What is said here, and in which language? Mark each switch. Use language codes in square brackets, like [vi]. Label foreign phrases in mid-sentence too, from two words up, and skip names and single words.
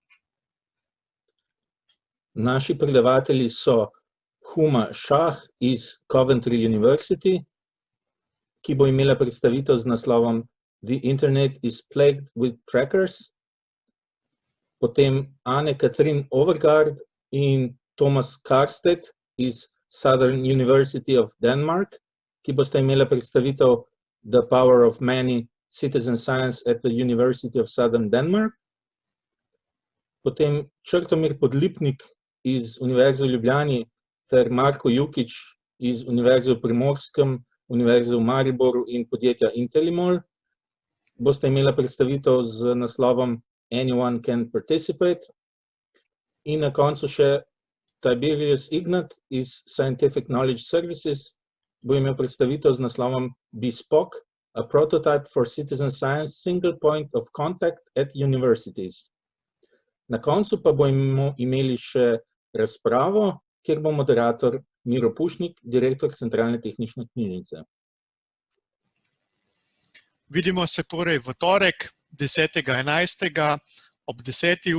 [sl] Naši predavatelji so Huma Shah iz Coventry University, ki bo imela predstavitev z naslovom The Internet is Plagued with Trackers, potem Anne-Katrin Overgaard in Thomas Karstedt iz Southern University of Denmark, ki bosta imela predstavitev The Power of Many Citizen Science at the University of Southern Denmark, potem Črtomir Podlipnik iz Univerze v Ljubljani ter Marko Jukić iz Univerze v Primorskem, Univerze v Mariboru in podjetja Intellimol, bosta imela predstavitev z naslovom Anyone Can Participate. In na koncu še Tiberius Ignat iz Scientific Knowledge Services bo imel predstavitev z naslovom Bespoke, a prototype for citizen science single point of contact at universities. Na koncu pa bomo imeli še razpravo, kjer bo moderator Miro Pušnik, direktor Centralne tehnične knjižnice. Vidimo se torej v torek 10.11. ob 10.